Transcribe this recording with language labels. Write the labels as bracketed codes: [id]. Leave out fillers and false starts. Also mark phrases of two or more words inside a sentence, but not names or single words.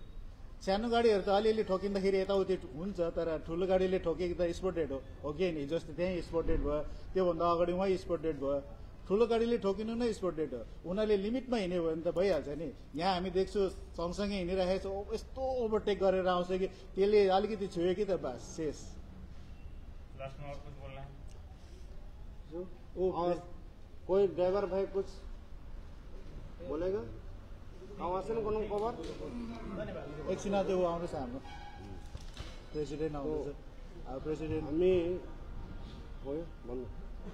[ne] सानो गाडीहरू त अलिअलि ठोकिँदाखेरि यताउति हुन्छ, तर ठुलो गाडीले ठोकेको त [en] spot dead [ne] हो कि नि? जस्तो त्यहीँ [en] spot dead [ne] भयो, त्योभन्दा अगाडि उहाँ [en] spot dead [ne] भयो। ठुलो गाडीले ठोकिनु नै [en] spot dead [ne] हो। उनीहरूले लिमिटमा हिँड्यो भने त भइहाल्छ नि। यहाँ हामी देख्छु सँगसँगै हिँडिरहेको छ, यस्तो ओभरटेक गरेर आउँछ कि त्यसले अलिकति छुयो कि त बस शेष। [hi] लास्ट में और कुछ बोलना है? और कोई ड्राइवर भाई कुछ बोलेगा? आवासन को खबर [ne] एकछिन अझै ऊ आउँदैछ हाम्रो प्रेसिडेन्ट आउँदैछ। अब प्रेसिडेन्ट हामी भयो भन्नु